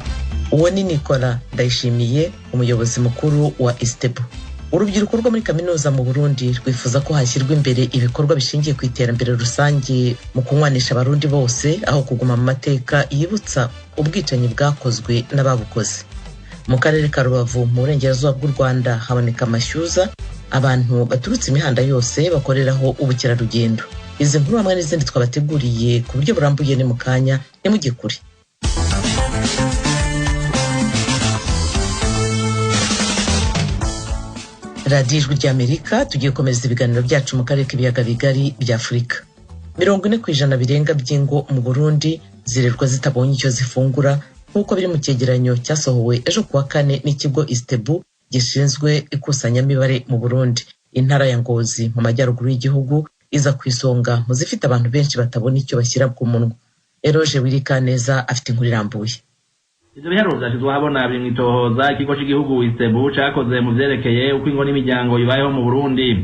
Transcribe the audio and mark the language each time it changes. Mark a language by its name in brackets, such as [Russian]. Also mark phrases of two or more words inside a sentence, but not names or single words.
[Kinyarwanda] Uwo ni Nicola Ndayishimiye, umuyobozi mukuru wa Itsebu. Urubyiruko rwo muri kaminuza mu Burundi rwifuza ko hashyirwa imbere ibikorwa bishingiye ku iterambere rusange mu kunywanisha abarundi bose aho kuguma mu mateka yibutsa ubwicanyi bwakozwe n'ababukoze. Mu karere ka Rubavu mu burengerazuba bw'u Rwanda haboneka amashyuza, abantu baturutse imihanda yose bakoreraho ubukerarugendo. Izi nkuru hamwe n'izindi twabateguriye ku buryo burambuye ni mu kanya, nimujye kure. Radio Ijwi ry'Amerika tugiye komeza ibiganiro byacu mu karere k'ibiyaga bigari bya Afurika. 40% birenga by'ingo mu Burundi zirerwa zitabonye icyo zifungura nk'uko biri mu cyegeranyo cyasohowe ejo kuwa kane n'ikigo Itsebu gishinzwe ikusanyamibare mu Burundi. Intara ya Ngozi mu majyaruguru y'igihugu iza ku isonga mu zifite abantu benshi batabona icyo bashyira ku munwa. Eroje Wirikaneza afite inkuru irambuye. [Rundi] Ivyo biharuro vyashizwe habona biri mwitohoza ikigo c'igihugu Itsebu cakoze mu vyerekeye uko ingo n'imiryango ibayeho mu Burundi.